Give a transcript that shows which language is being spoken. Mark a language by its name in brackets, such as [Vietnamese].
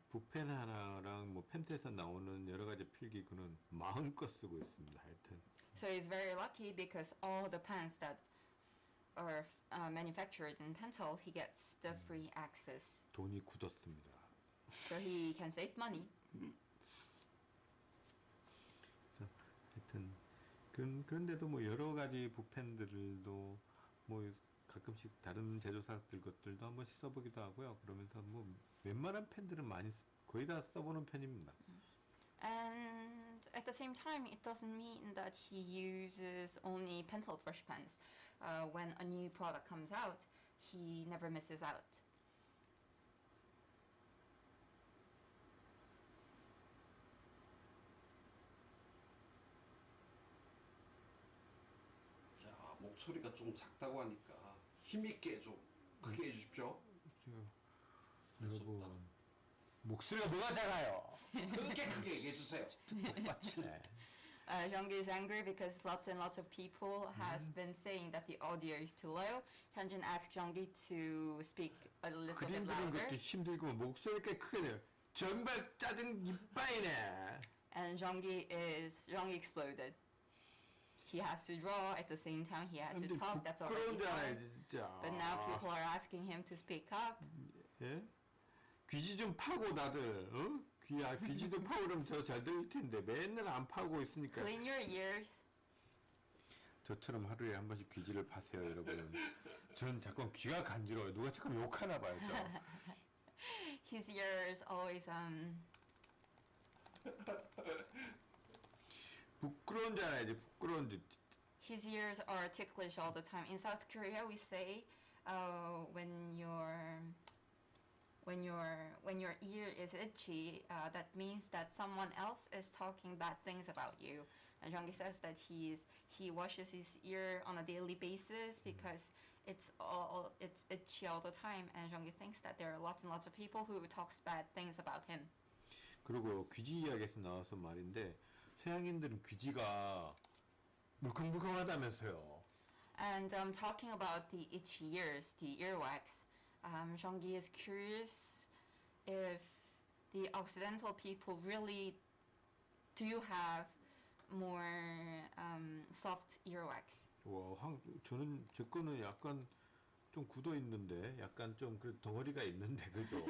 [Korean] 붓펜 하나랑 뭐 펜트에서 나오는 여러 가지 필기구는 마음껏 쓰고 있습니다. 하여튼 [English] So he's very lucky because all the pens that are manufactured in Pentel, he gets the free access. [Korean] 돈이 굳었습니다. [English] So he can save money. [Korean] 그래서 하여튼 그런데도 뭐 여러 가지 붓펜들도 뭐 가끔씩 다른 제조사들 것들도 한 번씩 써보기도 하고요. 그러면서 뭐 웬만한 펜들은 많이 거의 다 써보는 편입니다. [English] And at the same time, it doesn't mean that he uses only Pentel brush pens. When a new product comes out, he never misses out. [Korean] 자, 목소리가 좀 작다고 하니까 힘있게 좀 크게 해주십시오. 여러분 목소리가 뭐가 작아요? 그렇게 크게 얘기해주세요. 똑같이네. [English] Jeonggi is angry because lots and lots of people has been saying that the audio is too low. Hyunjin asked Jeonggi to speak a little bit [Korean] 그림 그리는 [English] louder. [Korean] 것도 힘들고 목소리가 크게 내요. 정말 짜증 이빠이네. [English] And Jeonggi exploded. He has to draw at the same time. He has to [Korean] 근데 [English] talk. That's already [Korean] 부끄러운 줄 알아요 [English] hard. [Korean] 진짜. [English] But now people are asking him to speak up. [Korean] 예? 귀지 좀 파고 다들. 어? 귀지도 파고 그러면 더 잘 들릴 텐데 맨날 안 파고 있으니까. [English] Clean your ears. [Korean] 저처럼 하루에 한 번씩 귀지를 파세요, 여러분. 전 자꾸 귀가 간지러워요. 누가 자꾸 욕하나 봐요, 저. [English] His ears always [Korean] 부끄러운 줄 알아야지, 부끄러운 줄. [English] his ears are ticklish all the time. In South Korea, we say when your ear is itchy, that means that someone else is talking bad things about you. And Jeonggi says that he washes his ear on a daily basis because it's itchy all the time. And Jeonggi thinks that there are lots and lots of people who talks bad things about him. [Korean] 그리고 귀지 이야기에서 나와서 말인데 서양인들은 귀지가 물컹물컹하다면서요. [English] And talking about the itchy ears, the earwax, Jeonggi is curious if the Occidental people really do have more soft earwax. [Korean] 와, 저는 제 거는 약간 좀 굳어 있는데, 약간 좀 그 덩어리가 있는데, 그죠?